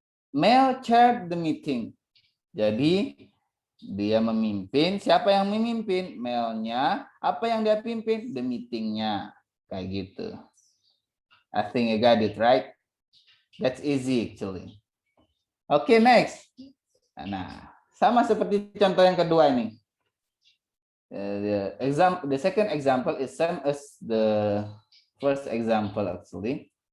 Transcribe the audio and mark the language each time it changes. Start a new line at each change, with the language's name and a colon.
English: Mel chaired the meeting.
Indonesian: Jadi dia memimpin. Siapa yang memimpin? Melnya. Apa yang dia pimpin? The meetingnya. Kayak gitu.
English: I think I got it right. That's easy actually. Okay, next.
Indonesian: Nah, sama seperti contoh yang kedua ini.
English: The second example is same as the first example actually.